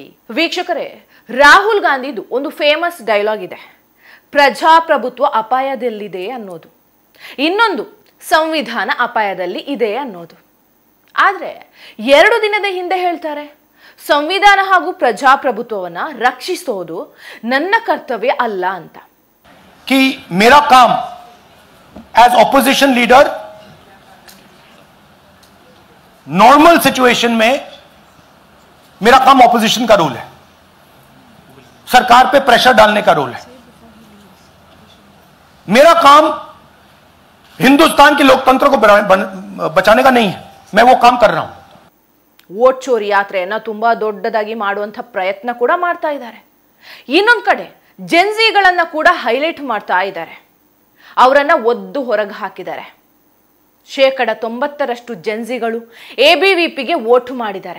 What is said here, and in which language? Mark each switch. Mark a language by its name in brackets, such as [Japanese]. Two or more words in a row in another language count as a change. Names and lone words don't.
[Kannada] ವೀಕ್ಷಕರೇ, ರಾಹುಲ್ ಗಾಂಧಿದು ಒಂದು [English] famous dialogue [Kannada] ಇದೆ, ಪ್ರಜಾಪ್ರಭುತ್ವ ಅಪಾಯದಲ್ಲಿದೆ ಅನ್ನೋದು, ಇನ್ನೊಂದು ಸಂವಿಧಾನ ಅಪಾಯದಲ್ಲಿ ಇದೆ ಅನ್ನೋದು. ಆದರೆ 2 ದಿನದ ಹಿಂದೆ ಹೇಳ್ತಾರೆ, ಸಂವಿಧಾನ ಹಾಗೂ ಪ್ರಜಾಪ್ರಭುತ್ವವನ್ನ ರಕ್ಷಿಸೋದು ನನ್ನ ಕರ್ತವ್ಯ ಅಲ್ಲ ಅಂತ. [Hindi] कि मेरा काम [English] as opposition leader normal situation [Hindi] में मेरा काम ऑपोजिशन का रोल है, सरकार पे प्रेशर डालने का रोल है. मेरा काम हिंदुस्तान के लोकतंत्र को बचाने का नहीं है. मैं वो काम कर रहा हूं. [Kannada] ವೋಟ್ ಚೋರಿ ಯಾತ್ರೆಯನ್ನ ತುಂಬಾ ದೊಡ್ಡದಾಗಿ ಮಾಡುವಂತ ಪ್ರಯತ್ನ ಕೂಡ ಮಾಡ್ತಾ ಇದ್ದಾರೆ. ಇನ್ನೊಂದು ಕಡೆ ಜೆನ್ಸಿಗಳನ್ನ ಕೂಡ ಹೈಲೈಟ್ ಮಾಡ್ತಾ ಇದ್ದಾರೆ. ಅವರನ್ನ ಒದ್ದು ಹೊರಗೆ ಹಾಕಿದ್ದಾರೆ. 90% ಜೆನ್ಸಿಗಳು ಎಬಿವಿಪಿಗೆ ವೋಟ್ ಮಾಡಿದ್ದಾರೆ.